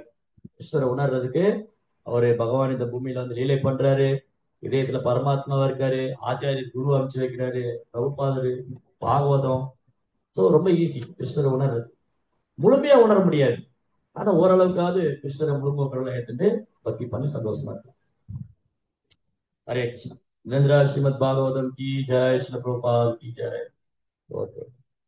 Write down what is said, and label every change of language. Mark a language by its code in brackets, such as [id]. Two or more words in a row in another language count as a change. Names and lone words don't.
[ta] கிருஷ்ணரை உணர்றதுக்கு அவரு பகவான் இந்த பூமியில வந்து லீலை பண்றாரு, இதயத்துல பரமாத்மாவா இருக்காரு, ஆச்சாரியர் குரு அமைச்சு வைக்கிறாரு, பிரபுபாதரு, பாகவதம். ஸோ ரொம்ப ஈஸி கிருஷ்ணரை உணர்றது. முழுமையா உணர முடியாது, ஆனா ஓரளவுக்காவது கிருஷ்ணரை முழுமையாக ஏற்றுட்டு பக்தி பண்ணி சந்தோஷமா இருக்கு. [hi] हरे कृष्ण। निरंजन श्रीमद् भागवतम की जय, श्री प्रभुपाद की जय।